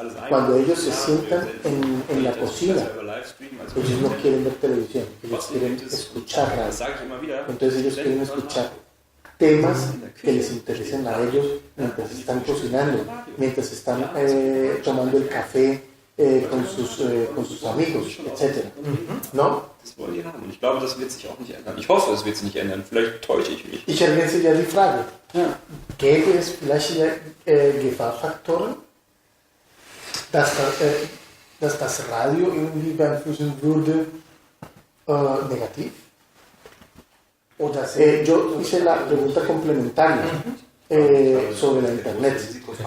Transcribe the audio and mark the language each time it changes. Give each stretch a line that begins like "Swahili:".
Spanish: Cuando ellos se sientan en la cocina, ellos no quieren ver televisión, ellos quieren escuchar radio. Entonces ellos quieren escuchar temas que les interesen a ellos mientras están cocinando, mientras están tomando el café con sus amigos, etc. ¿No?
German: Das wollen die haben. Und ich glaube, das wird sich auch nicht ändern. Ich hoffe, es wird sich nicht ändern. Vielleicht täusche ich mich. Ich ergänze ja die Frage. Gäbe es vielleicht Gefahrfaktoren, dass das Radio irgendwie beeinflussen würde, negativ?
Spanish: Yo hice la pregunta complementaria sobre la Internet.